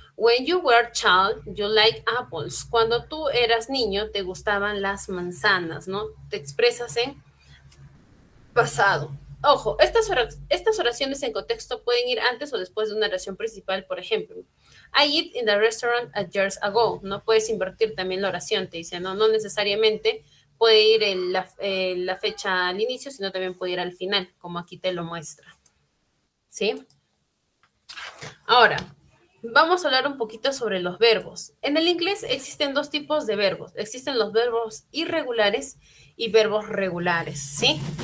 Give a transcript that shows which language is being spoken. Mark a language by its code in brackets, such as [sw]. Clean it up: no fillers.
[en] When you were a child, you like apples. [es] Cuando tú eras niño, te gustaban las manzanas, ¿no? Te expresas en pasado. Ojo, estas oraciones en contexto pueden ir antes o después de una oración principal, por ejemplo. [en] I eat in the restaurant a years ago. [es] No puedes invertir también la oración, te dice, no necesariamente puede ir la fecha al inicio, sino también puede ir al final, como aquí te lo muestra. ¿Sí? Ahora, vamos a hablar un poquito sobre los verbos. En el inglés existen dos tipos de verbos. Existen los verbos irregulares y verbos regulares, ¿sí?